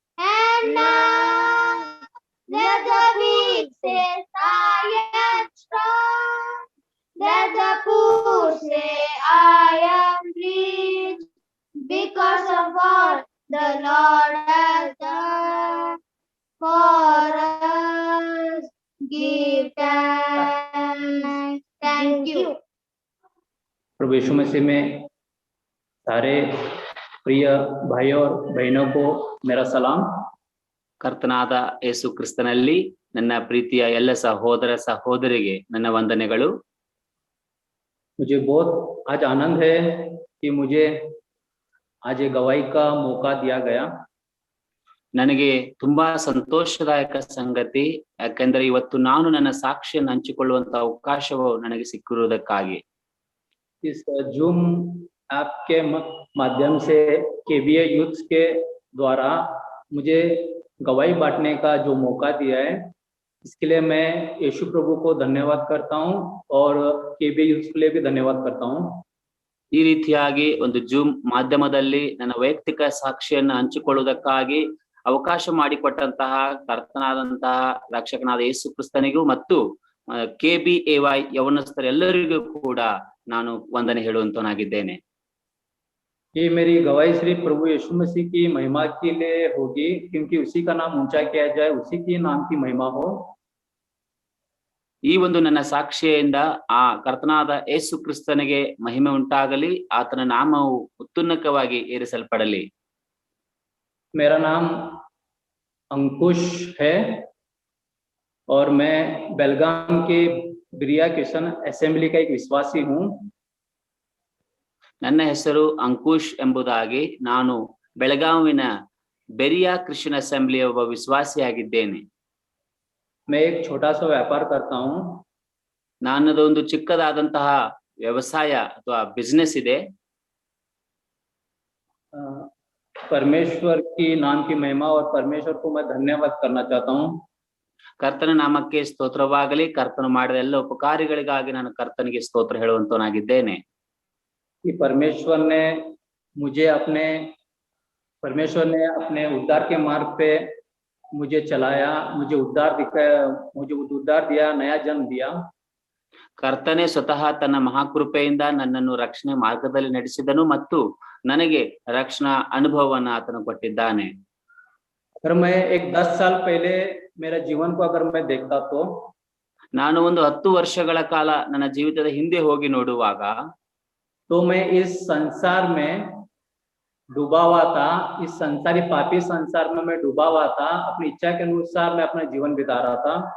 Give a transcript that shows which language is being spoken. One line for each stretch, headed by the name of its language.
English: And now let the weak say, I am strong. Let the poor say, I am rich, because of what the Lord has done for us. Give thanks. Thank you.
Hindi: प्रभु यीशु मसीह में सारे प्रिय भाइयों और बहनों को मेरा सलाम.
Kannada: ಕರ್ತನಾದ ಯೇಸು ಕ್ರಿಸ್ತನಲ್ಲಿ ನನ್ನ ಪ್ರೀತಿಯ ಎಲ್ಲ ಸಹೋದರ ಸಹೋದರಿಗೆ ನನ್ನ ವಂದನೆಗಳು.
Hindi: मुझे बहुत आज आनंद है कि मुझे आज ये गवाही का मौका दिया गया.
Kannada: ನನಗೆ ತುಂಬಾ ಸಂತೋಷದಾಯಕ ಸಂಗತಿ, ಯಾಕೆಂದರೆ ಇವತ್ತು ನಾನು ನನ್ನ ಸಾಕ್ಷಿಯನ್ನು ಹಂಚಿಕೊಳ್ಳುವಂತ ಅವಕಾಶವು ನನಗೆ ಸಿಕ್ಕಿರುವುದಕ್ಕಾಗಿ.
Hindi: इस जूम ऐप के माध्यम से केबीए यूथ के द्वारा मुझे गवाही बांटने का जो मौका दिया है, इसके लिए मैं यीशु प्रभु को धन्यवाद करता हूं और केबीए यूथ के लिए भी धन्यवाद करता हूं.
Kannada: ಈ ರೀತಿಯಾಗಿ ಒಂದು ಜೂಮ್ ಮಾಧ್ಯಮದಲ್ಲಿ ನನ್ನ ವೈಯಕ್ತಿಕ ಸಾಕ್ಷಿಯನ್ನು ಹಂಚಿಕೊಳ್ಳುವುದಕ್ಕಾಗಿ ಅವಕಾಶ ಮಾಡಿಕೊಟ್ಟಂತಹ ಕರ್ತನಾದಂತಹ ರಕ್ಷಕನಾದ ಯೇಸು ಕ್ರಿಸ್ತನಿಗೂ ಮತ್ತು KBAY ಯವನಸ್ಥರೆಲ್ಲರಿಗೂ ಕೂಡ ನಾನು ವಂದನೆ ಹೇಳುವಂತನಾಗಿದ್ದೇನೆ.
Hindi: ये मेरी गवाही सिर्फ प्रभु यीशु मसीह की महिमा के लिए होगी, क्योंकि उसी का नाम ऊंचा किया जाए, उसी के नाम की महिमा हो.
Kannada: ಈ ಒಂದು ನನ್ನ ಸಾಕ್ಷಿಯಿಂದ ಆ ಕರ್ತನಾದ ಯೇಸು ಕ್ರಿಸ್ತನಿಗೆ ಮಹಿಮೆ ಉಂಟಾಗಲಿ, ಆತನ ನಾಮವು ಉತ್ತುನ್ನತವಾಗಿ ಏರಿಸಲ್ಪಡಲಿ.
Hindi: मेरा नाम अंकुश है और मैं बेलगाम के बिरिया क्रिश्चियन असेंबली का एक विश्वासी हूँ.
Kannada: ನನ್ನ ಹೆಸರು ಅಂಕುಶ್ ಎಂಬುದಾಗಿ, ನಾನು ಬೆಳಗಾವಿನ ಬೆರಿಯಾ ಕ್ರಿಶ್ಚಿಯನ್ ಅಸೆಂಬ್ಲಿಯ ಒಬ್ಬ ವಿಶ್ವಾಸಿಯಾಗಿದ್ದೇನೆ.
Hindi: मैं एक छोटा सा व्यापार करता हूँ.
Kannada: ನನ್ನದು ಒಂದು ಚಿಕ್ಕದಾದಂತಹ ವ್ಯವಸಾಯ ಅಥವಾ ಬಿಸ್ನೆಸ್ ಇದೆ.
Hindi: परमेश्वर की नाम की महिमा और परमेश्वर को मैं धन्यवाद करना चाहता हूँ.
Kannada: ಕರ್ತನ ನಾಮಕ್ಕೆ ಸ್ತೋತ್ರವಾಗಲಿ. ಕರ್ತನು ಮಾಡಿದ ಎಲ್ಲ ಉಪಕಾರಗಳಿಗಾಗಿ ನಾನು ಕರ್ತನಿಗೆ ಸ್ತೋತ್ರ ಹೇಳುವಂತನಾಗಿದ್ದೇನೆ.
Hindi: कि परमेश्वर ने अपने उद्धार के मार्ग पे मुझे चलाया, मुझे उद्धार दिया, नया जन्म दिया।
Kannada: ಕರ್ತನೆ ಸ್ವತಃ ತನ್ನ ಮಹಾಕೃಪೆಯಿಂದ ನನ್ನನ್ನು ರಕ್ಷಣೆ ಮಾರ್ಗದಲ್ಲಿ ನಡೆಸಿದನು ಮತ್ತು ನನಗೆ ರಕ್ಷಣಾ ಅನುಭವವನ್ನು ಆತನು ಕೊಟ್ಟಿದ್ದಾನೆ.
Hindi: अगर मैं एक 10 साल पहले मेरा जीवन को अगर मैं देखता तो
Kannada: ನಾನು ಒಂದು 10 ವರ್ಷಗಳ ಕಾಲ ನನ್ನ ಜೀವಿತದ ಹಿಂದೆ ಹೋಗಿ ನೋಡುವಾಗ
Hindi: तो मैं इस संसार में डूबा हुआ था, इस संसारी पापी संसार में मैं डूबा हुआ था, अपनी इच्छा के अनुसार मैं अपना जीवन बिता रहा था।